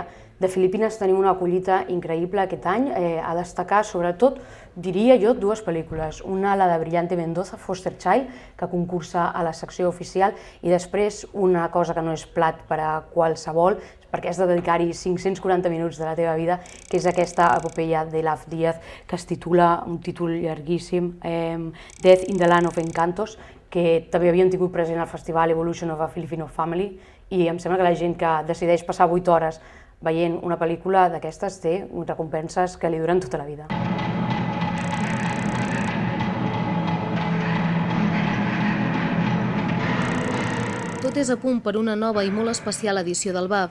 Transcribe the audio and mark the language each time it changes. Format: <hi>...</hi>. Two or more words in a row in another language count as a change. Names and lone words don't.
<ca>De Filipines tenim una acollida increïble aquest any, a destacar sobretot, diria jo, dues pel·lícules. Una, la de Brillante Mendoza, Foster Child, que concursa a la secció oficial, i després una cosa que no és plat per a qualsevol, perquè has de dedicar-hi 540 minuts de la teva vida, que és aquesta epopeia de Love Díaz, que es titula, un títol llarguíssim, Death in the Land of Encantos, que també havien tingut present al festival Evolution of a Filipino Family, i em sembla que la gent que decideix passar 8 hores veient una pel·lícula d'aquestes té recompenses que li duren tota la vida. Tot és a punt per una nova i molt especial edició del BAF.</ca>